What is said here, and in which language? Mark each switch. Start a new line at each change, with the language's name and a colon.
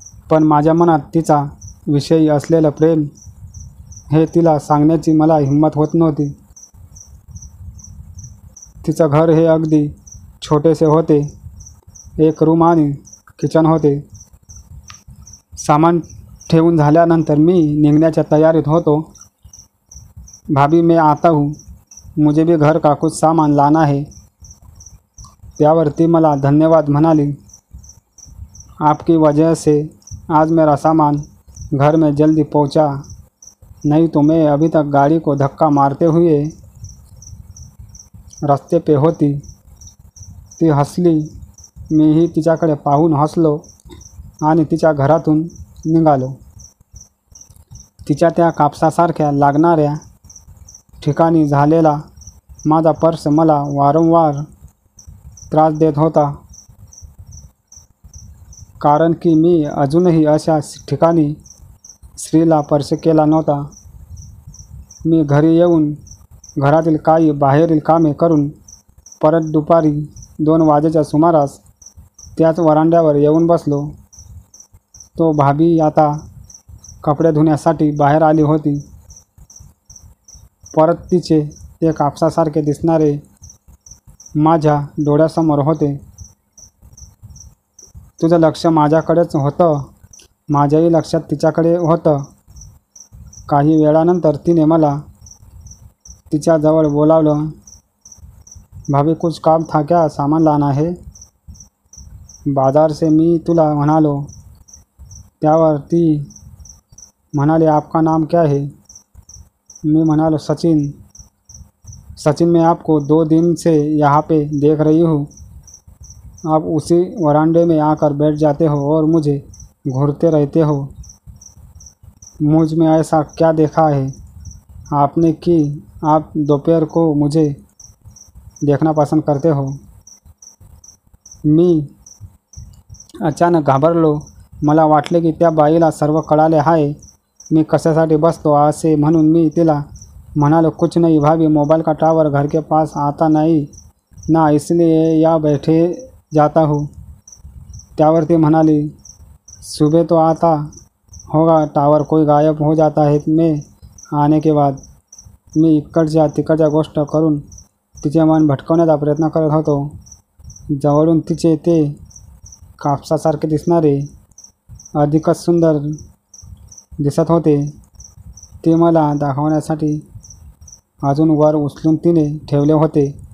Marathi: पण माझ्या मनात तिचा विषयी असलेलं प्रेम हे तिला सांगण्याची मला हिंमत होत नव्हती. तिचं घर हे अगदी छोटेसे होते. एक रूम आणि किचन होते. सामान ठेवून झाल्यानंतर मी निघण्याच्या तयारीत होतो.
Hindi: भाभी मैं आता हूँ, मुझे भी घर का कुछ सामान लाना है.
Marathi: त्यावर ती मला धन्यवाद म्हणाली.
Hindi: आपकी वजह से आज मेरा सामान घर में जल्दी पहुंचा, नहीं तो मैं अभी तक गाड़ी को धक्का मारते हुए रस्ते पे होती.
Marathi: ती हसली. मीही तिच्याकडे पाहून हसलो आणि तिच्या घरातून निघालो. तिच्या त्या कापसासारख्या लागणाऱ्या ठिकाणी झालेला माझा पर्स मला वारंवार त्रास देत होता. कारण की मी अजूनही अशा ठिकाणी स्त्रीला स्पर्श केला नव्हता. मी घरी येऊन घरातील काही बाहेरील कामे करून परत दुपारी 2 वाजेच्या सुमारास त्याच वरांड्यावर येऊन बसलो. तो भाभी आता कपडे धुण्यासाठी बाहेर आली होती. परत तिचे ते कापसासारखे दिसणारे माझ्या डोळ्यासमोर होते. तुझं लक्ष माझ्याकडेच होतं. माझ्याही लक्षात तिच्याकडे होतं. काही वेळानंतर तिने मला तिच्याजवळ बोलावलं.
Hindi: भाभी कुछ काम था क्या, सामान लाना है. बाजार से
Marathi: मी तुला म्हणालो. त्यावर ती म्हणाली
Hindi: आपका नाम क्या है. मैं
Marathi: म्हणालो सचिन.
Hindi: सचिन मैं आपको 2 दिन से यहाँ पे देख रही हूँ. आप उसी वरांडे में आकर बैठ जाते हो और मुझे घूरते रहते हो. मुझ में ऐसा क्या देखा है आपने कि आप दोपहर को मुझे देखना पसंद करते हो.
Marathi: मी अचानक घाबरलो. मला वाटले की त्या बाईला सर्व कळाले आहे. मी कशासाठी बसतो असे म्हणून मी तिला म्हणालो
Hindi: कुछ नहीं भाभी, मोबाइल का टावर घर के पास आता नहीं ना, इसलिए यहाँ बैठे जाता हूँ.
Marathi: त्यावर ती म्हणाली
Hindi: सुबह तो आता होगा टावर, कोई गायब हो जाता है मैं आने के बाद.
Marathi: मी इकडच्या तिकडच्या गोष्ट करून तिचे मन भटकवण्याचा प्रयत्न करत होतो. जवळून तिचे ते कापसासारखे दिसणारे अधिकच सुंदर दिसत होते. ते मला दाखवण्यासाठी अजून वर उचलून तिने ठेवले होते.